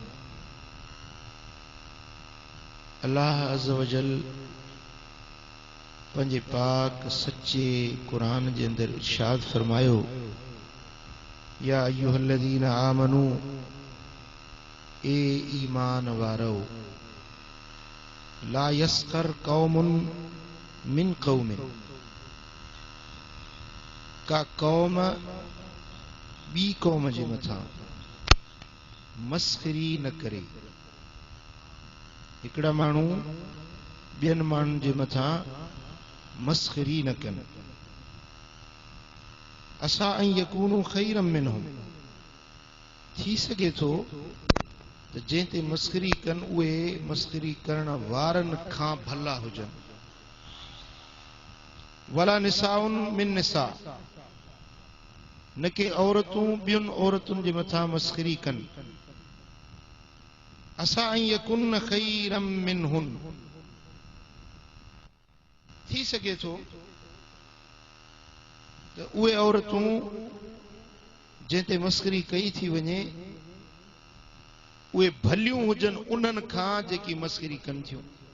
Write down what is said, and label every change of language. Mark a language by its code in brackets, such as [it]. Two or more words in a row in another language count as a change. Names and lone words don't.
[ar] الله عز وجل [sd] पंहिंजे पाक सच्चे कुरान जे अंदर इरशाद फरमायो, [ar] يا أيها الذين آمنوا, [sd] ए ईमान वारो, [ar] لا يسخر قوم من قوم, [sd] का कौम बी कौम जे मथा मस्खरी न करे। हिकड़ा माण्हू ॿियनि माण्हुनि जे मथा मस्खरी न कनि। [ar] عسى أن يكونوا خيرا منهم, [sd] थी सघे थो त जंहिं ते मस्खरी कनि उहे मस्खरी करण वारनि खां भला हुजनि। [ar] ولا نساء من نساء, [sd] न के औरतूं ॿियुनि औरतुनि जे मथां मस्खरी कनि। [ar] عسى أن يكن خيرا منهن, [sd] थी सघे थो त उहे औरतूं जंहिं ते मस्खरी कई थी वञे उहे भलियूं हुजनि उन्हनि खां जेकी मस्खरी कनि थियूं।